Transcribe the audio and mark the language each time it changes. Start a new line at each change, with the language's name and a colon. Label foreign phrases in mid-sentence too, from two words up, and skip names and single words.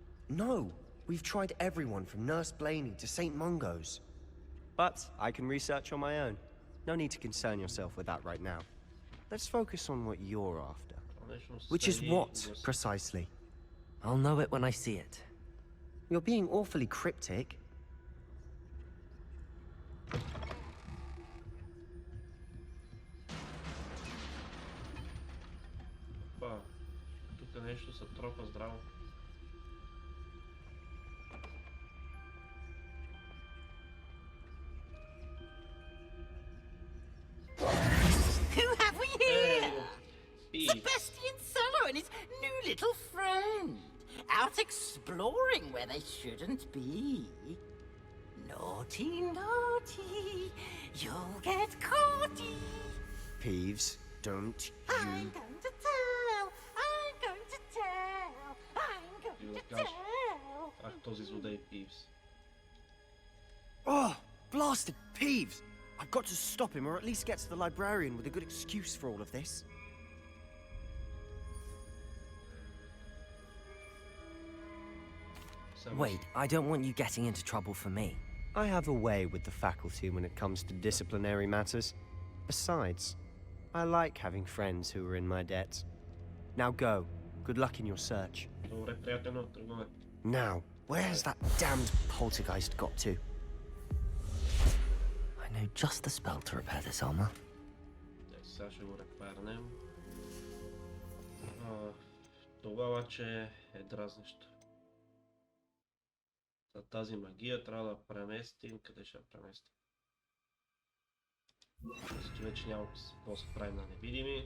English: We've tried everyone from Nurse Blaney to St. Mungo's. But I can research on my own. No need to concern yourself with that right now. Let's focus on what you're after. Which is what, precisely? I'll know it when I see it. You're being awfully cryptic.
Bulgarian: Тук нещо се тропа здраво.
English: Who have we here? Sebastian Sallow and his new little friend. Out exploring where they shouldn't be. Naughty, naughty. You'll get caughty. Peeves, don't you... I'm going to tell. I'm going to tell. I'm going to tell.
Bulgarian: Ах, този злодей Пивс.
English: Oh, blasted Peeves! I've got to stop him, or at least get to the librarian with a good excuse for all of this. Wait, I don't want you getting into trouble for me. I have a way with the faculty when it comes to disciplinary matters. Besides, I like having friends who are in my debt. Now go. Good luck in your search.
Bulgarian: Добре, приятелно, тръгваме.
English: Now, where's that damned poltergeist got to? I know just the spell to repair this armor.
Bulgarian: Сега ще го репарнем. Това обаче е дразнещо. За тази магия трябва да преместим. Къде ще я преместим? Защото вече няма какво се правим на невидими.